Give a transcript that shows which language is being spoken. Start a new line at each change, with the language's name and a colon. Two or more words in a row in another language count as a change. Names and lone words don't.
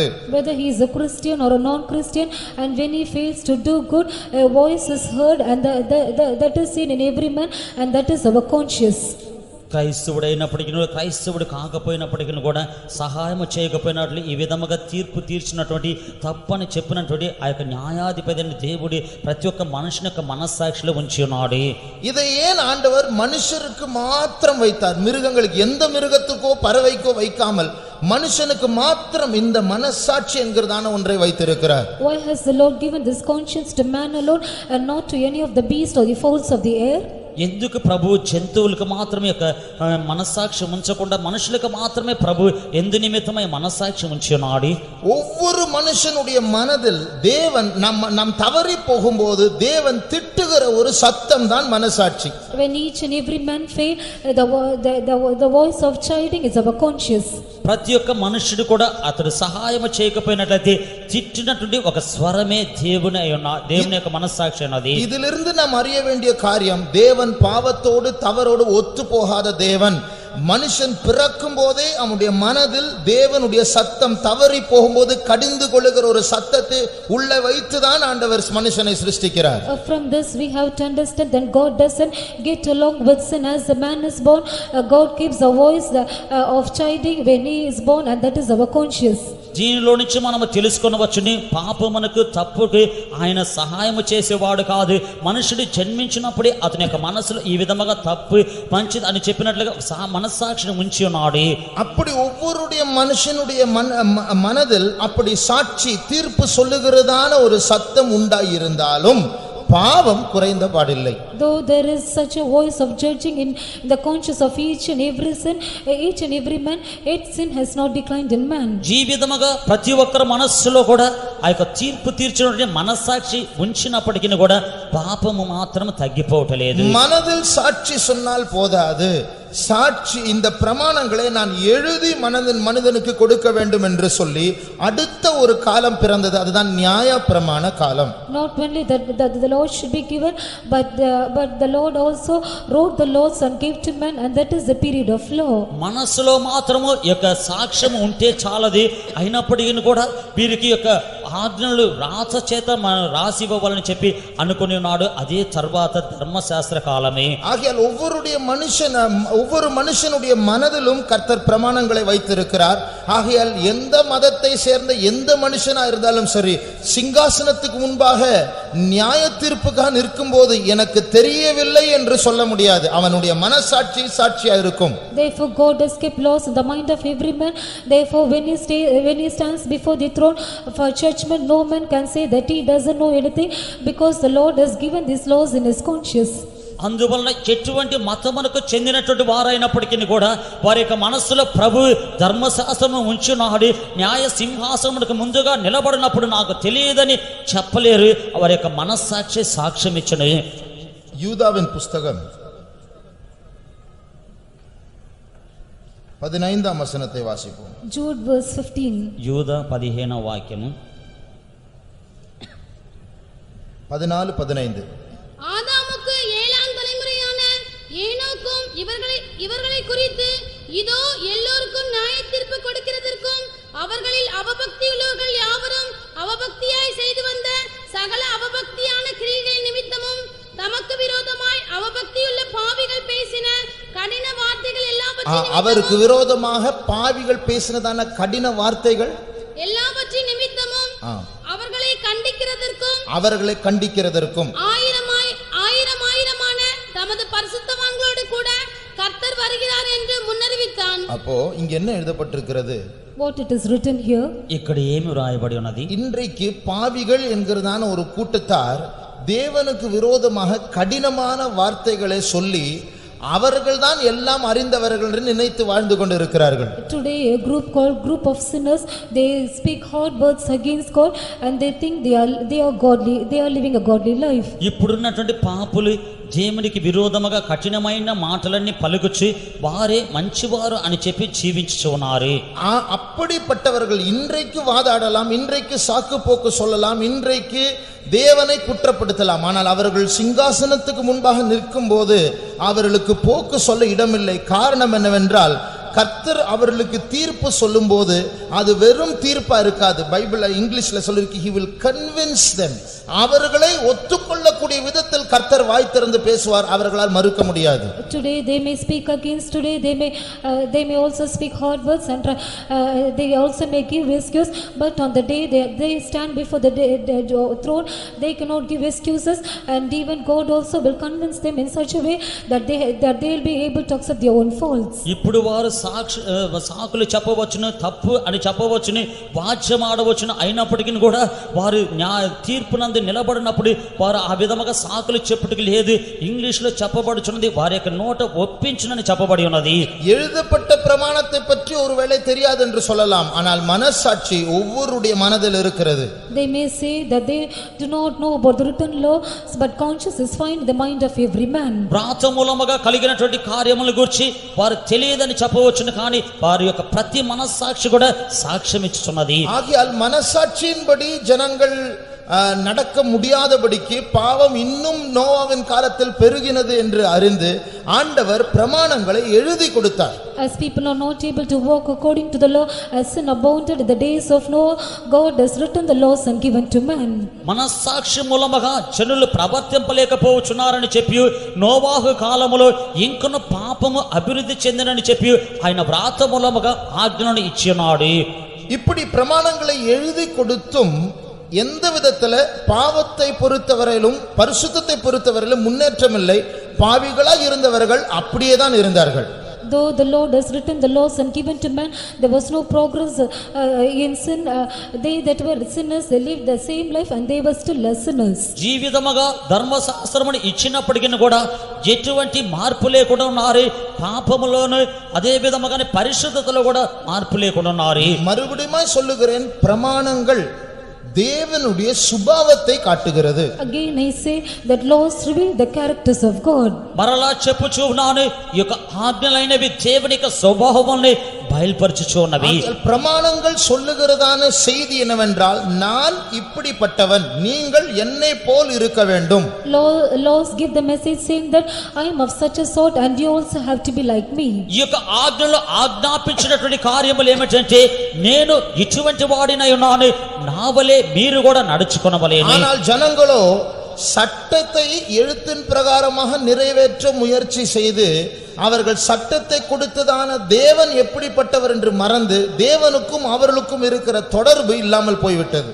English: Whether he is a Christian or a non-Christian, and when he fails to do good, a voice is heard, and that is seen in every man, and that is our conscience.
Telugu: క్రైస్తవుడైనప్పటికీ క్రైస్తవుడు కాకపోయినప్పటికీ కూడా సహాయం చేయకపోయినట్లు ఈ విధముగా తీర్పు తీర్చినటువంటి తప్పని చెప్పినటువంటి ఆ యొక్క న్యాయాధిపతి దేవుడి ప్రతి ఒక్క మనుషుని యొక్క మనస్సాక్షిలో ఉంచి ఉన్నాడు.
Tamil: இதை ஏன் ஆண்டவர் மனுஷருக்கு மாத்திரம் வைத்தார்? மிருகங்களுக்கு, எந்த மிருகத்துக்கோ பறவைக்கோ வைக்காமல் மனுஷனுக்கு மாத்திரம் இந்த மனசாட்சி என்கிறதான ஒன்றை வைத்திருக்கிறார்.
English: Why has the Lord given this conscience to man alone and not to any of the beasts or the fowls of the air?
Telugu: ఎందుకు ప్రభు జంతువులకు మాత్రమే యొక్క మనస్సాక్షి ఉంచకుండా మనుషులకు మాత్రమే ప్రభు ఎందు నిమిత్తమై మనస్సాక్షి ఉంచి ఉన్నాడు?
Tamil: ஒவ்வொரு மனுஷனுடைய மனதில் தேவன் நாம் தவறி போகும்போது தேவன் திட்டுகிற ஒரு சத்தம் தான் மனசாட்சி.
English: When each and every man fail, the voice of chiding is our conscience.
Telugu: ప్రతి ఒక్క మనుషుడు కూడా అతడు సహాయం చేయకపోయినట్లయితే తిట్టినటువంటి ఒక స్వరమే దేవుని యొక్క మనస్సాక్షి అన్నది.
Tamil: இதிலிருந்து நாம் அறிய வேண்டிய காரியம், தேவன் பாவத்தோடு தவறோடு ஒத்து போகாத தேவன். மனுஷன் பிறக்கும் போதே அவனுடைய மனதில் தேவனுடைய சத்தம் தவறி போகும்போது கடிந்து கொள்ளுகிற ஒரு சத்தத்தை உள்ள வைத்துதான் ஆண்டவர் மனுஷனை சிருஷ்டிக்கிறார்.
English: From this we have to understand that God doesn't get along with sin. As the man is born, God gives a voice of chiding when he is born, and that is our conscience.
Telugu: దీనిలో నుంచి మనము తెలుసుకొనవచ్చుని, పాపమునకు తప్పుకి ఆయన సహాయం చేసేవాడు కాదు. మనుషుడు జన్మించినప్పుడే అతని యొక్క మనసులో ఈ విధముగా తప్పు మంచిది అని చెప్పినట్లుగా మనస్సాక్షిని ఉంచి ఉన్నాడు.
Tamil: அப்படி ஒவ்வொருடைய மனுஷனுடைய மனதில் அப்படி சாட்சி தீர்ப்பு சொல்லுகிறதான ஒரு சத்தம் உண்டாயிருந்தாலும் பாவம் குறைந்த பாடில்லை.
English: Though there is such a voice of judging in the conscience of each and every sin, each and every man, yet sin has not declined in man.
Telugu: జీవితముగా ప్రతి ఒక్కరి మనస్సులో కూడా ఆ యొక్క తీర్పు తీర్చినటువంటి మనస్సాక్షి ఉంచినప్పటికీ కూడా పాపము మాత్రం తగ్గిపోవట్లేదు.
Tamil: மனதில் சாட்சி சொன்னால் போதாது, சாட்சி இந்த பிரமாணங்களை நான் எழுதி மனிதனுக்கு கொடுக்க வேண்டும் என்று சொல்லி அடுத்த ஒரு காலம் பிறந்தது, அதுதான் நியாய பிரமாண காலம்.
English: Not only that the law should be given, but the Lord also wrote the laws and gave to man, and that is the period of law.
Telugu: మనసులో మాత్రము యొక్క సాక్ష్యం ఉంటే చాలది, అయినప్పటికీ కూడా వీరికి యొక్క ఆజ్ఞలు రాత చేత రాసి ఇవ్వాలని చెప్పి అనుకుని ఉన్నాడు. అదే తర్వాత ధర్మశాస్త్ర కాలమే.
Tamil: ஆகையால் ஒவ்வொரு மனுஷனுடைய மனதிலும் கர்த்தர் பிரமாணங்களை வைத்திருக்கிறார். ஆகையால் எந்த மதத்தை சேர்ந்த எந்த மனுஷனா இருந்தாலும் சரி, சிங்காசனத்துக்கு முன்பாக நியாய தீர்ப்புக்காக நிற்கும் போது எனக்கு தெரியவில்லை என்று சொல்ல முடியாது. அவனுடைய மனசாட்சி சாட்சியா இருக்கும்.
English: Therefore God has kept laws in the mind of every man. Therefore when he stands before the throne for judgment, no man can say that he doesn't know anything, because the Lord has given these laws in his conscience.
Telugu: అందువలన ఎటువంటి మతమునకు చెందినటువంటి వారైనప్పటికీ కూడా వారి యొక్క మనస్సులో ప్రభు ధర్మశాస్త్రము ఉంచున్నాడు. న్యాయ సింహాసనమునకు ముందుగా నిలబడినప్పుడు నాకు తెలియదని చెప్పలేరు. వారి యొక్క మనస్సాక్షి సాక్ష్యం ఇచ్చను.
Tamil: யூதாவின் புஸ்தகம் 15ஆம் வசனத்தை வாசிப்போம்.
English: Jude verse 15.
Telugu: యూదా 15వ వాక్యము 14-15.
Tamil: ஆதாமுக்கு 7ஆம் தலைமுறையான ஏனோக்கும் இவர்களை குறித்து இதோ எல்லோருக்கும் நியாயத்தீர்ப்பு கொடுக்கிறதற்கும் அவர்களில் அவபக்தி உள்ளவர்கள் யாவரும் அவபக்தியாய் செய்து வந்த சகல அவபக்தியான கிரியைகள் நிமித்தமும் தமக்கு விரோதமாய் அவபக்தியுள்ள பாவிகள் பேசின கடின வார்த்தைகள் எல்லாவற்றையும் அவருக்கு விரோதமாக பாவிகள் பேசினதான கடின வார்த்தைகள் எல்லாவற்றின் நிமித்தமும் அவர்களை கண்டிக்கிறதற்கும் ஆயிரமான தமது பரிசுத்தவான்களோடு கூட கர்த்தர் வருகிறார் என்று முன்னறிவித்தான். அப்போ இங்க என்ன எழுதப்பட்டிருக்கிறது?
English: What it is written here?
Telugu: ఇక్కడ ఏమి రాయబడి ఉన్నది?
Tamil: இன்றைக்கு பாவிகள் என்கிறதான ஒரு கூட்டத்தார் தேவனுக்கு விரோதமாக கடினமான வார்த்தைகளை சொல்லி அவர்கள்தான் எல்லாம் அறிந்தவர்கள் என்று நினைத்து வாழ்ந்து கொண்டிருக்கிறார்கள்.
English: Today a group of sinners, they speak hard words against God and they think they are godly, they are living a godly life.
Telugu: ఇప్పుడున్నటువంటి పాపులు దేవునికి విరోధముగా కఠినమైన మాటలన్నీ పలుకుచి వారే మంచివారు అని చెప్పి జీవించుచున్నారు.
Tamil: அப்படிப்பட்டவர்கள் இன்றைக்கு வாதாடலாம், இன்றைக்கு சாக்கு போக்கு சொல்லலாம், இன்றைக்கு தேவனை குற்றப்படுத்தலாம். ஆனால் அவர்கள் சிங்காசனத்துக்கு முன்பாக நிற்கும் போது அவர்களுக்கு போக்கு சொல்ல இடமில்லை. காரணம் என்னவென்றால் கர்த்தர் அவர்களுக்கு தீர்ப்பு சொல்லும் போது அது வெறும் தீர்ப்பா இருக்காது. பைபிள்ல இங்கிலீஷ்ல சொல்லிருக்கு,
English: he will convince them.
Tamil: அவர்களை ஒத்துக்கொள்ளக்கூடிய விதத்தில் கர்த்தர் வாய் திறந்து பேசுவார், அவர்களால் மறுக்க முடியாது.
English: Today they may speak against, today they may also speak hard words and they also may give excuse, but on the day they stand before the throne, they cannot give excuses, and even God also will convince them in such a way that they will be able to accept their own faults.
Telugu: ఇప్పుడు వారు సాకులు చెప్పవచ్చును, తప్పు అని చెప్పవచ్చును, వాచ్యం ఆడవచ్చును, అయినప్పటికీ కూడా వారు తీర్పునందు నిలబడినప్పుడు వారు ఆ విధముగా సాకులు చెప్పుటకు లేదు. ఇంగ్లీష్ లో చెప్పబడుచున్నది వారి యొక్క నోట ఒప్పించునని చెప్పబడి ఉన్నది.
Tamil: எழுதப்பட்ட பிரமாணத்தை பற்றி ஒருவேளை தெரியாது என்று சொல்லலாம், ஆனால் மனசாட்சி ஒவ்வொருடைய மனதில் இருக்கிறது.
English: They may say that they do not know about the written law, but conscience is fine in the mind of every man.
Telugu: వ్రాత మూలముగా కలిగినటువంటి కార్యముల గురించి వారు తెలియదని చెప్పవచ్చును, కానీ వారి యొక్క ప్రతి మనస్సాక్షి కూడా సాక్ష్యం ఇచ్చుచున్నది.
Tamil: ஆகையால் மனசாட்சியின்படி ஜனங்கள் நடக்க முடியாதபடிக்கு பாவம் இன்னும் நோவாவின் காலத்தில் பெருகினது என்று அறிந்து ஆண்டவர் பிரமாணங்களை எழுதி கொடுத்தார்.
English: As people are not able to walk according to the law, as sin abounded in the days of Noah, God has written the laws and given to man.
Telugu: మనస్సాక్షి మూలముగా జనులు ప్రవర్తింపలేకపోవచ్చున్నారని చెప్పి నోవాహు కాలములో ఇంకను పాపము అభివృద్ధి చెందినని చెప్పి ఆయన వ్రాత మూలముగా ఆజ్ఞను ఇచ్చినాడు.
Tamil: இப்படி பிரமாணங்களை எழுதி கொடுத்தும் எந்த விதத்துல பாவத்தை பொறுத்தவரையிலும் பரிசுத்தத்தை பொறுத்தவரையிலும் முன்னேற்றம் இல்லை. பாவிகளாய் இருந்தவர்கள் அப்படியே தான் இருந்தார்கள்.
English: Though the Lord has written the laws and given to man, there was no progress in sin. They that were sinners, they lived the same life and they were still sinners.
Telugu: జీవితముగా ధర్మశాస్త్రమును ఇచ్చినప్పటికీ కూడా ఎటువంటి మార్పు లేకుండా ఉన్నారు. పాపములోను అదే విధముగానే పరిశుద్ధతలో కూడా మార్పు లేకుండా ఉన్నారు.
Tamil: மறுபடியும் சொல்லுகிறேன், பிரமாணங்கள் தேவனுடைய சுபாவத்தை காட்டுகிறது.
English: Again I say that laws reveal the characters of God.
Telugu: మరలా చెప్పుచూ ఉన్నాను, ఈ యొక్క ఆజ్ఞలైనవి దేవుని యొక్క స్వభావాన్ని బయలుపరచుచున్నవి.
Tamil: பிரமாணங்கள் சொல்லுகிறதான செய்தி என்னவென்றால், நான் இப்படிப்பட்டவன், நீங்கள் என்னை போல் இருக்க வேண்டும்.
English: Laws give the message saying that I am of such a sort and you also have to be like me.
Telugu: ఈ యొక్క ఆజ్ఞలో ఆజ్ఞాపించినటువంటి కార్యములు ఏమిటంటే, నేను ఇటువంటి వాడినై ఉన్నాను, నా వలె మీరు కూడా నడుచుకొనవలెను.
Tamil: ஆனால் ஜனங்களோ சட்டத்தை எழுத்தின் பிரகாரமாக நிறைவேற்ற முயற்சி செய்து அவர்கள் சட்டத்தை கொடுத்ததான தேவன் எப்படிப்பட்டவர் என்று மறந்து தேவனுக்கும் அவர்களுக்கும் இருக்கிற தொடர்பு இல்லாமல் போய்விட்டது.